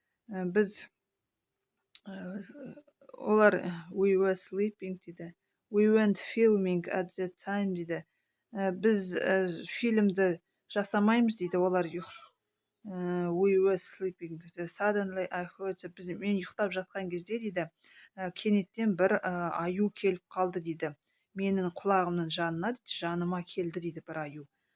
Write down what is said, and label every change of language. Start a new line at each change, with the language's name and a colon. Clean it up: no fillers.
Kazakh: Біз олар
English: we were sleeping
Kazakh: дейді.
English: We weren't filming at that time дейді.
Kazakh: Біз фильмді жасамаймыз дейді, олар
English: we were sleeping. Suddenly I heard,
Kazakh: мен ұйықтап жатқан кезде дейді, кенеттен бір аю келіп қалды дейді. Менің құлағымның жанына дейді, жаныма келді дейді бір аю.